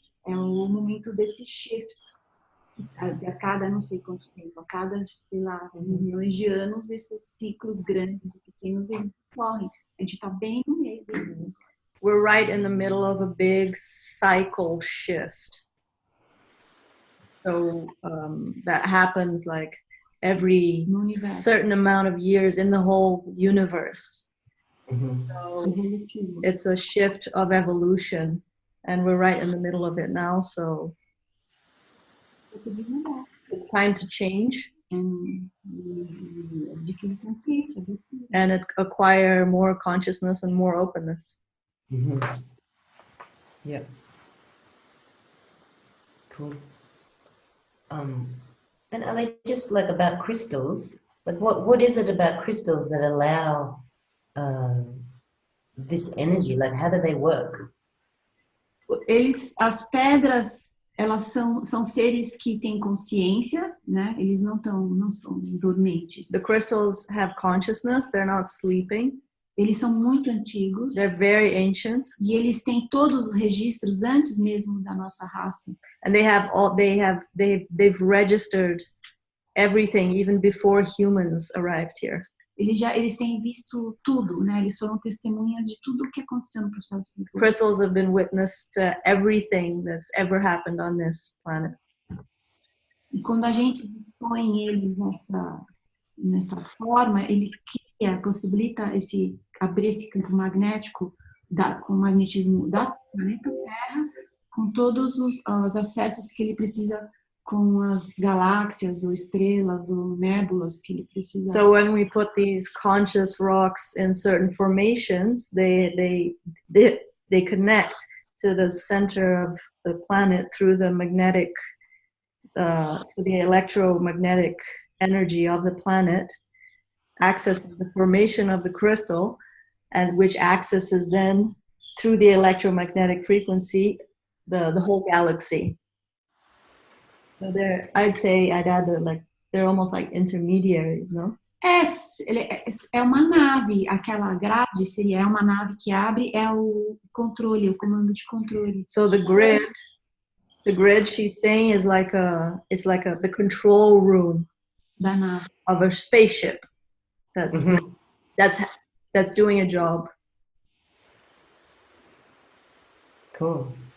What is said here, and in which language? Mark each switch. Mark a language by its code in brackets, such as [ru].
[pt] É o momento desse shift. A cada não sei quanto tempo, a cada, sei lá, milhões de anos, esses ciclos grandes e pequenos, eles ocorrem. A gente está bem no meio. [en] We're right in the middle of a big cycle shift. So that happens like every certain amount of years in the whole universe. Mm-hmm. So it's a shift of evolution, and we're right in the middle of it now, so it's time to change and acquire more consciousness and more openness. Mm-hmm. Yeah. Cool. And are they just like about crystals? Like what is it about crystals that allow this energy? Like how do they work? [pt] As pedras, elas são seres que têm consciência, né? Eles não são dormentes. [en] The crystals have consciousness, they're not sleeping. [pt] Eles são muito antigos. [en] They're very ancient. [pt] E eles têm todos os registros antes mesmo da nossa raça. [en] And they've registered everything even before humans arrived here. [pt] Eles têm visto tudo, né? Eles foram testemunhas de tudo o que aconteceu no processo. [en] Crystals have been witness to everything that's ever happened on this planet. [pt] E quando a gente põe eles nessa forma, ele possibilita abrir esse campo magnético com o magnetismo da planeta Terra, com todos os acessos que ele precisa com as galáxias ou estrelas ou nébulas que ele precisa. [en] So when we put these conscious rocks in certain formations, they connect to the center of the planet through the magnetic, to the electromagnetic energy of the planet, accesses the formation of the crystal, and which accesses then through the electromagnetic frequency the whole galaxy. So I'd add that they're almost like intermediaries, no? [pt] É uma nave, aquela grade seria uma nave que abre, é o controle, o comando de controle. [en] So the grid she's saying is like the control room [pt] Da nave. [en] of a spaceship that's Mhm. that's doing a job. Cool.